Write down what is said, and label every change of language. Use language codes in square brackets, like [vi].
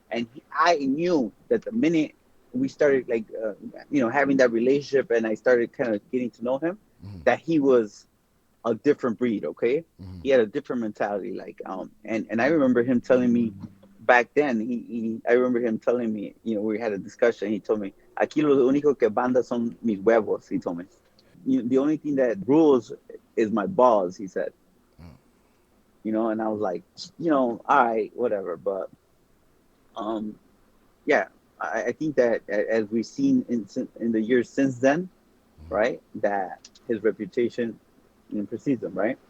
[en] And I knew that the minute we started, like, having that relationship, and I started kind of getting to know him, Mm. that he was a different breed. Okay, Mm. he had a different mentality. Like, and I remember him telling me back then. I remember him telling me, we had a discussion. He told me, [es] "Aquí lo único que banda son mis huevos." [en] He told me, "The only thing that rules is my balls." He said, Mm. and I was like, all right, whatever. But um, yeah, I think that as we've seen in the years since then, right, that his reputation precedes him, right?